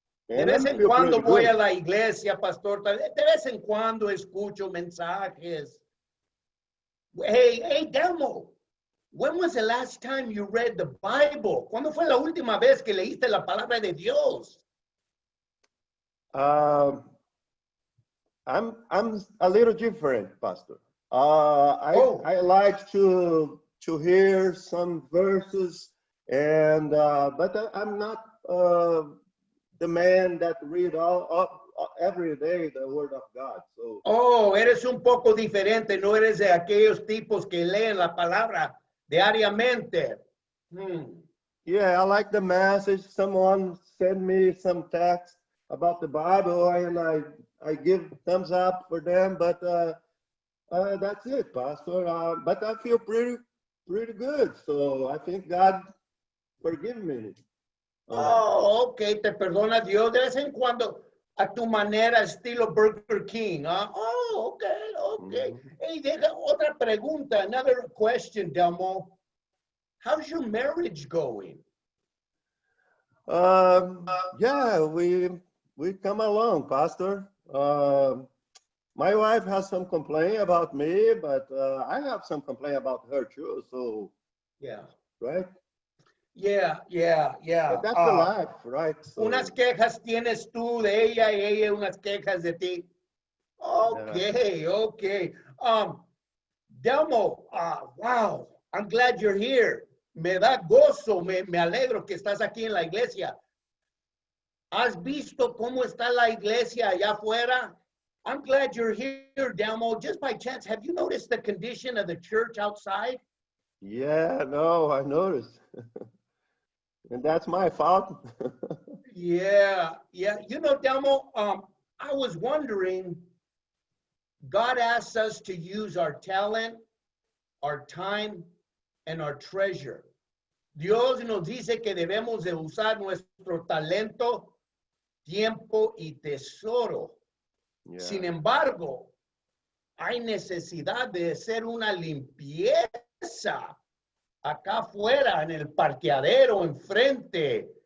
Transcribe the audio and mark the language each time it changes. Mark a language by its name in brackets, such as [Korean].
[Spanish] De vez en cuando voy a la iglesia, pastor. De vez en cuando escucho mensajes. [English] Hey, Delmo, when was the last time you read the Bible? [Spanish] ¿Cuándo fue la última vez que leíste la palabra de Dios? [English] I'm a little different, Pastor. I like to hear some verses, and but I'm not the man that read every day the Word of God. So. [Spanish] Oh, eres un poco diferente. No eres de aquellos tipos que leen la palabra diariamente. [English] Yeah, I like the message. Someone sent me some text about the Bible, and I give thumbs up for them. But that's it, Pastor. But I feel pretty good. So I think God forgive me. [Spanish] Oh, ok, te perdona Dios de vez en cuando a tu manera, estilo Burger King. Oh, ok. Hey, deja otra pregunta, [English] another question, [Spanish] Delmo. [English] How's your marriage going? Yeah, we come along, Pastor. My wife has some complaint about me, but I have some complaint about her too. So yeah, right. Yeah. But that's the life, right? So, [Spanish] unas quejas tienes tú de ella y ella unas quejas de ti. [English] Okay. Delmo, wow, I'm glad you're here. [Spanish] Me da gozo, me alegro que estás aquí en la iglesia. ¿Has visto cómo está la iglesia allá afuera? [English] I'm glad you're here, Delmo. Just by chance, have you noticed the condition of the church outside? Yeah, no, I noticed. And that's my fault. Yeah. You know, Delmo, I was wondering, God asks us to use our talent, our time, and our treasure. Dios nos dice que debemos de usar nuestro talento, tiempo y tesoro. Yeah. [Spanish] Sin embargo, hay necesidad de hacer una limpieza acá afuera en el parqueadero enfrente.